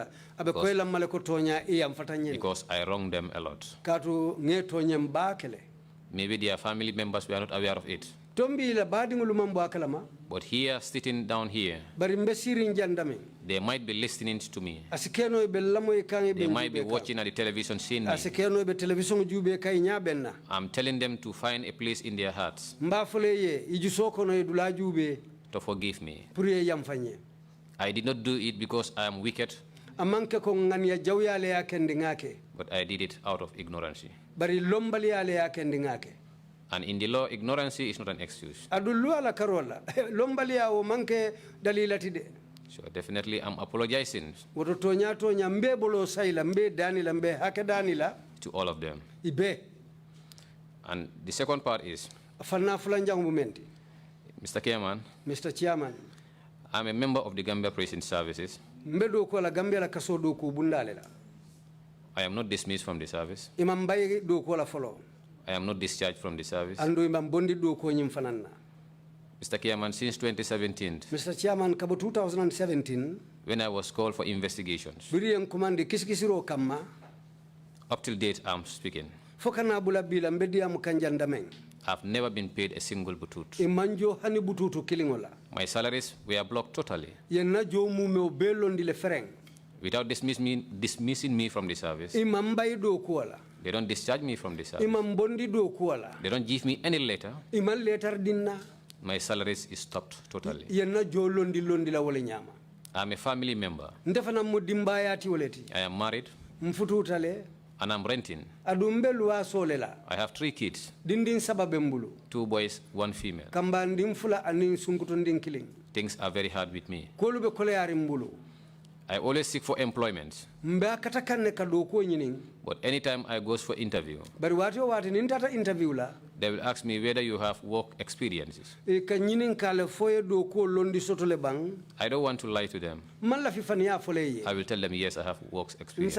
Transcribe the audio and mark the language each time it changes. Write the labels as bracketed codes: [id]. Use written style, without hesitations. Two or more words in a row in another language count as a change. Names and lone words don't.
[man] Abe koila maleko tonya iya mfatanye. [en] Because I wronged them a lot. [man] Katu nge tonye mbakele. [en] Maybe their family members were not aware of it. [man] Tombi ila badi ngulumambo akalama. [en] But here, sitting down here, [man] Bari mbesiri njandame. [en] they might be listening to me. [man] Asikeno ibe lamo ikangi [en] They might be watching at the television seeing me. [man] Asikeno ibe television jube kai nyabenna. [en] I'm telling them to find a place in their hearts [man] Mbafule ye ijusoko no idula jube [en] to forgive me. [man] puriye yamfanye. [en] I did not do it because I am wicked, [man] Amanke ko ngani ya jawyale yake ndingake. [en] but I did it out of ignorance. [man] Bari lombali yale yake ndingake. [en] And in the law, ignorance is not an excuse. [man] Adulu ala karola. Lombali ya o manke dalilatide. [en] So definitely I'm apologizing [man] Woto tonya mbe bolo saila mbe danila mbe hake danila. [en] to all of them. [man] Ibe. [en] And the second part is, [man] Fanna fulanjang mumenti. [en] Mr. Chairman, Mr. Chairman. I'm a member of the Gambia Prison Services. [man] Mbe do ko la Gambia la kaso do ko bundale la. [en] I am not dismissed from the service. [man] Imam bay do ko la follow. [en] I am not discharged from the service. [man] Ando imam bondi do ko nyim fananna. [en] Mr. Chairman, since 2017, Mr. Chairman, [man] kabo 2017, [en] when I was called for investigations, [man] biriyen kumandi kisikisiro kamma, [en] up till date I'm speaking, [man] fokana bula bila mbedia mukanjandameng. [en] I've never been paid a single butut. [man] Imanjo hani bututu kilingola. [en] My salaries were blocked totally. [man] Yenna jo mume obelondi le fereng. [en] Without dismissing me from the service, [man] Imam bay do kuala. [en] they don't discharge me from the service. [man] Imam bondi do kuala. [en] They don't give me any letter. [man] Iman letter dinna. [en] My salaries is stopped totally. [man] Yenna jo londi la wole nyama. [en] I'm a family member. [man] Ndefana mo dimbayati woleti. [en] I am married. [man] Mfututale. [en] And I'm renting. [man] Adumbe luwa solela. [en] I have 3 kids. [man] Dindin sababembulu. [en] 2 boys, 1 female. [man] Kamba ndimfula anin sunkutundin killing. [en] Things are very hard with me. [man] Kolube koleyari mbulu. [en] I always seek for employment. But anytime I go for interview, they will ask me whether you have work experiences. I don't want to lie to them. I will tell them, yes, I have work experience.